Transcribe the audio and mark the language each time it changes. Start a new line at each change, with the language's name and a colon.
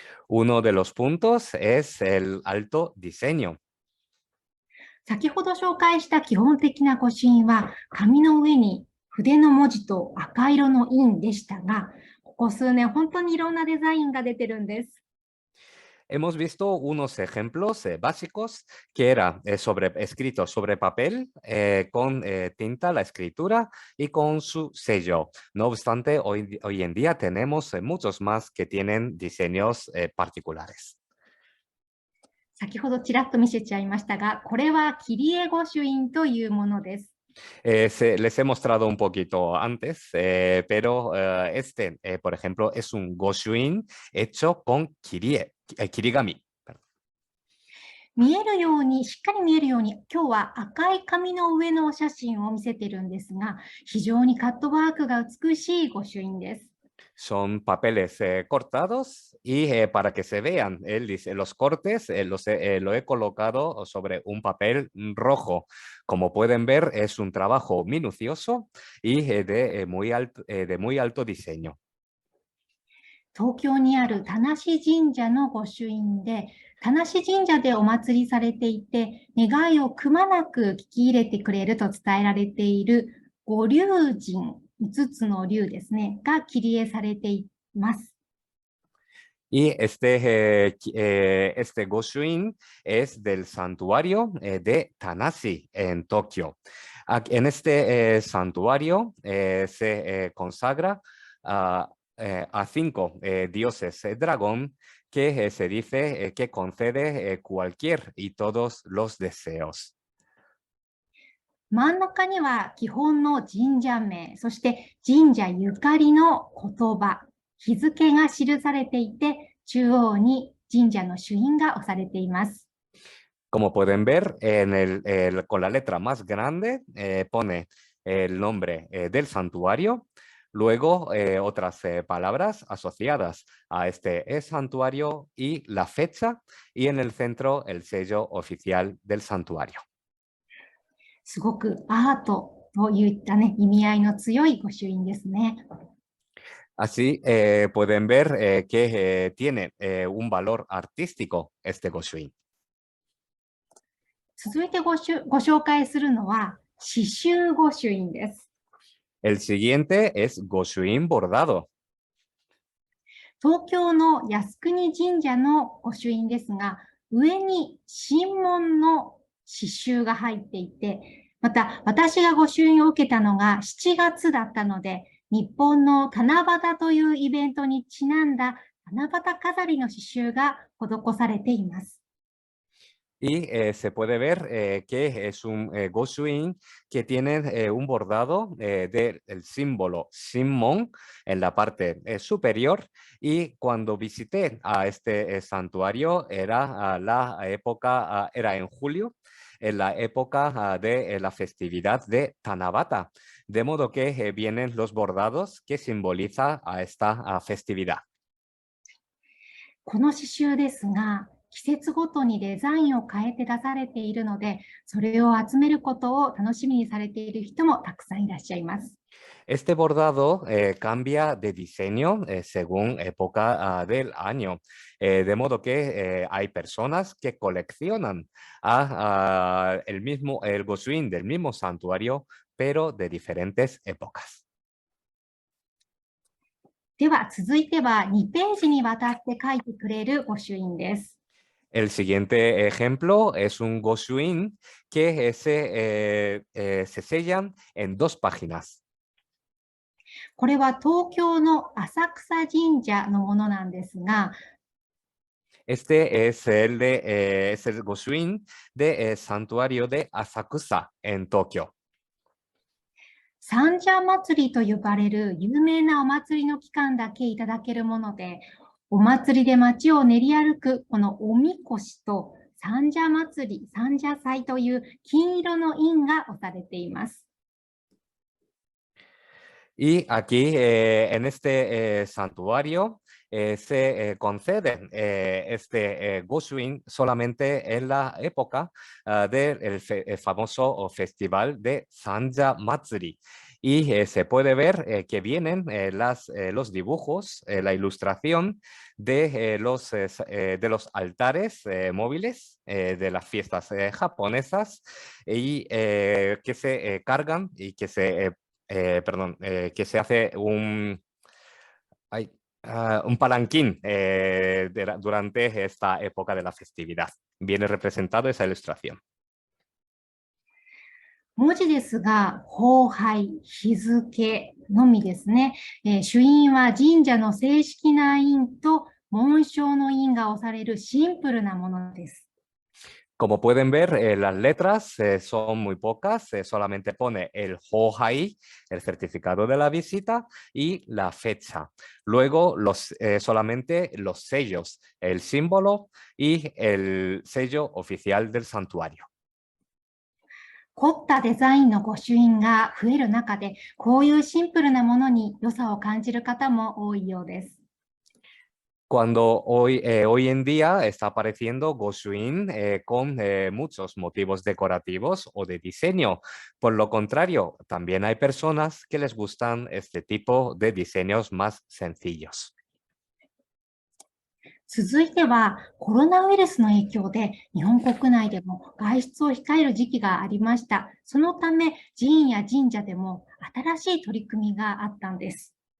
Spanish: Uno de los puntos es el alto diseño.
Japanese: 先ほど紹介した基本的な御朱印は紙の上に筆の文字と赤色の印でしたが、ここ数年本当にいろんなデザインが出てるんです。
Spanish: Hemos visto unos ejemplos básicos que era escrito sobre papel con tinta, la escritura y con su sello. No obstante, hoy en día tenemos muchos más que tienen diseños particulares.
Japanese: 先ほどちらっと見せちゃいましたが、これは切り絵御朱印というものです。
Spanish: Les he mostrado un poquito antes, pero por ejemplo, es un Goshuin hecho con kirigami.
Japanese: 見えるように、しっかり見えるように、今日は赤い紙の上のお写真を見せてるんですが、非常にカットワークが美しい御朱印です。
Spanish: Son papeles cortados y para que se vean los cortes lo he colocado sobre un papel rojo. Como pueden ver, es un trabajo minucioso y de muy alto diseño.
Japanese: 東京にある田無神社の御朱印で、田無神社でお祭りされていて、願いをくまなく聞き入れてくれると伝えられている御龍神、5つの龍ですね、が切り絵されています。
Spanish: Y este Goshuin es del santuario de Tanashi en Tokio. En este santuario se consagra a 5 dioses dragón que se dice que concede cualquier y todos los deseos.
Japanese: 真ん中には基本の神社名、そして神社ゆかりの言葉、日付が記されていて、中央に神社の朱印が押されています。
Spanish: Como pueden ver, con la letra más grande pone el nombre del santuario, luego otras palabras asociadas a este santuario y la fecha, y en el centro el sello oficial del santuario.
Japanese: すごくアートといったね、意味合いの強い御朱印ですね。
Spanish: Así pueden ver que tiene un valor artístico este Goshuin.
Japanese: 続いてご紹介するのは、刺繍御朱印です。
Spanish: El siguiente es Goshuin bordado.
Japanese: 東京の靖国神社の御朱印ですが、上に神門の刺繍が入っていて、また私が御朱印を受けたのが7月だったので、日本の七夕というイベントにちなんだ七夕飾りの刺繍が施されています。
Spanish: Y se puede ver que es un Goshuin que tiene un bordado del símbolo Shinmon en la parte superior, y cuando visité a este santuario era era en julio, en la época de la festividad de Tanabata, de modo que vienen los bordados que simboliza a esta festividad.
Japanese: この刺繍ですが、季節ごとにデザインを変えて出されているので、それを集めることを楽しみにされている人もたくさんいらっしゃいます。
Spanish: Este bordado cambia de diseño según época del año, de modo que hay personas que coleccionan el Goshuin del mismo santuario, pero de diferentes épocas.
Japanese: では続いては2ページにわたって書いてくれる御朱印です。
Spanish: El siguiente ejemplo es un Goshuin que se sellan en 2 páginas.
Japanese: これは東京の浅草神社のものなんですが、
Spanish: Este es el Goshuin de Santuario de Asakusa en Tokio.
Japanese: 三社祭りと呼ばれる有名なお祭りの期間だけいただけるもので、お祭りで街を練り歩くこのおみこしと三社祭り、三社祭という金色の印が押されています。
Spanish: Y aquí en este santuario se concede este Goshuin solamente en la época del famoso festival de Sanja Matsuri. Y se puede ver que vienen los dibujos, la ilustración de los altares móviles de las fiestas japonesas, y que se cargan y que se que se hace un palanquín durante esta época de la festividad. Viene representado esa ilustración.
Japanese: 文字ですが、奉拝、日付のみですね。朱印は神社の正式な印と紋章の印が押されるシンプルなものです。
Spanish: Como pueden ver, las letras son muy pocas, solamente pone el hohai, el certificado de la visita, y la fecha. Luego solamente los sellos, el símbolo y el sello oficial del santuario.
Japanese: 凝ったデザインの御朱印が増える中で、こういうシンプルなものに良さを感じる方も多いようです。
Spanish: Cuando hoy en día está apareciendo Goshuin con muchos motivos decorativos o de diseño. Por lo contrario, también hay personas que les gustan este tipo de diseños más sencillos.
Japanese: 続いては、コロナウイルスの影響で日本国内でも外出を控える時期がありました。そのため、寺院や神社でも新しい取り組みがあったんです。